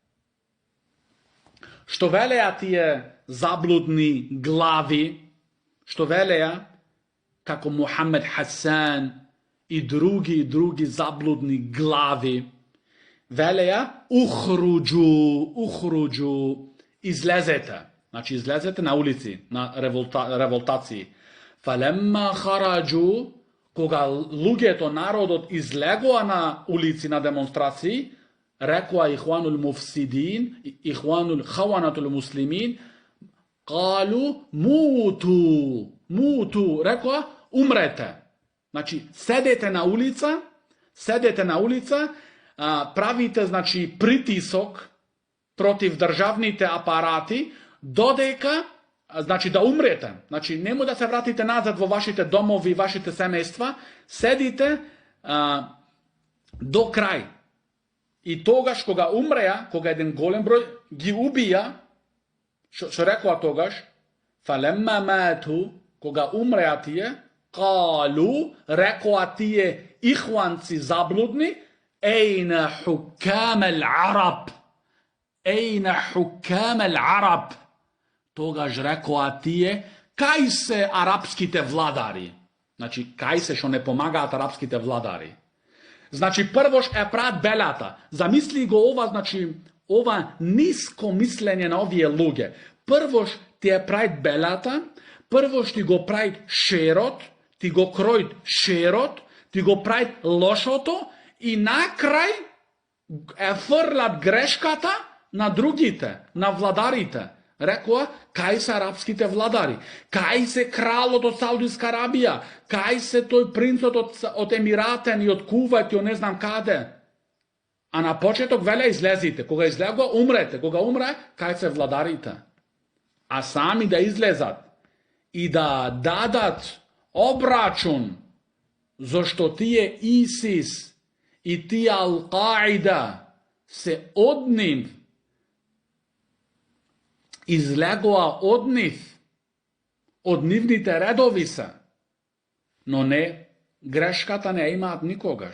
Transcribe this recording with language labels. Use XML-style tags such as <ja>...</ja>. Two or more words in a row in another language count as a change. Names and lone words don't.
<mk>Што велеа тие заблудни глави, што велеа како Мухамед Хасан и други заблудни глави, велеа ухруджу, излезете. Значи излезете на улици, на револтации.</mk> <ar>فلما خرجوا,</ar> <mk>кога луѓето, народот излегоа на улици на демонстрации, рекоа</mk> <ar>الإخوان المفسدين الإخوان الخونة المسلمين قالوا موتوا,</ar> <mk>рекоа умрете. Значи, седете на улица, седете на улица, правите, значи, притисок против државните апарати, додека, значи, да умрете. Значи, немој да се вратите назад во вашите домови, вашите семејства, седите до крај. И тогаш кога умреа, кога еден голем број, ги убија, што рекао тогаш,</mk> <ar>فلما ماتوا,</ar> <mk>кога умреа ти је, калу, рекао ти је ихванци заблудни,</mk> <ar>أين حكام العرب. أين حكام العرب.</ar> <mk>Тогаш рекао ти је, каде се арапски те владари? Значи, каде се што не помагат арапски те владари? Значи, прво ја прат белата. Замисли го ова, значи, ова ниско мислење на овие луѓе. Прво ти ја прат белата, прво ти го прат шерот, ти го кројт шерот, ти го прат лошото и на крај фрлат грешката на другите, на владарите. Рекао, каде се арапските владари, каде се крал од Саудиска Арабија, каде се тој принц од Емиратите и од Кувајт и од не знам каде. А на почеток велат излезете, кога излегоа умрете, кога умреа, каде се владарите. А сами да излезат и да дадат обрачун зашто ти је ИСИС и ти Ал-Каида се од нив излегоа од нивните редови, но не, грешката не имат никогаш.</mk>